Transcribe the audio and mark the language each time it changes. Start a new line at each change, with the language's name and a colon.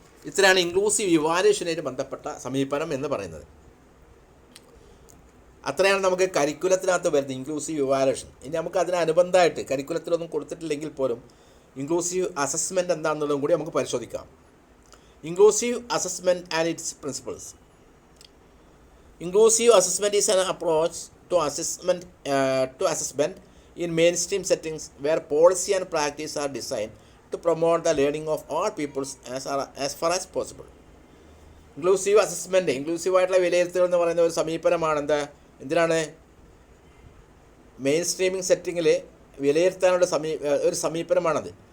Malayalam: ഇത്രയാണ് ഇൻക്ലൂസീവ് ഇവാലുവേഷനായിട്ട് ബന്ധപ്പെട്ട സമീപനം എന്ന് പറയുന്നത്. അത്രയാണ് നമുക്ക് കരിക്കുലത്തിനകത്ത് വരുന്നത് ഇൻക്ലൂസീവ് ഇവാലുവേഷൻ. ഇനി നമുക്ക് അതിനനുബന്ധമായിട്ട് കരിക്കുലത്തിലൊന്നും കൊടുത്തിട്ടില്ലെങ്കിൽ പോലും ഇൻക്ലൂസീവ് അസസ്മെൻറ്റ് എന്താണെന്നുള്ളതും കൂടി നമുക്ക് പരിശോധിക്കാം.
English: Inclusive assessment and its principles. Inclusive assessment is an approach to assessment in mainstream settings where policy and practice are designed to promote the learning of all peoples as far as possible.
Malayalam: Inclusive assessment, ഇൻക്ലൂസീവായിട്ടുള്ള വിലയിരുത്തൽ എന്ന് പറയുന്ന ഒരു സമീപനമാണ്. എന്തിനാണ് main streaming സെറ്റിങ്ങിൽ വിലയിരുത്താനുള്ള ഒരു സമീപനമാണത്.